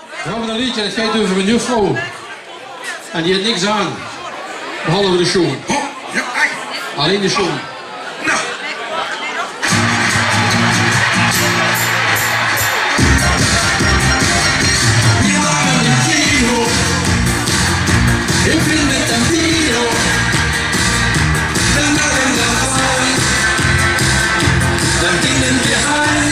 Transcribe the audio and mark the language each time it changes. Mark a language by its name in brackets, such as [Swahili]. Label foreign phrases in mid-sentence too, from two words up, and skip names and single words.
[Dutch] gaan we een liedje, dat gaat over een juffrouw. En die heeft niks aan. Behalve de show. Oh, ja, ai. Alleen de show. Nou. [German] Wir waren im Kino. Ich bin mit dem Kino. Dann waren wir dabei. Dann gingen wir heim.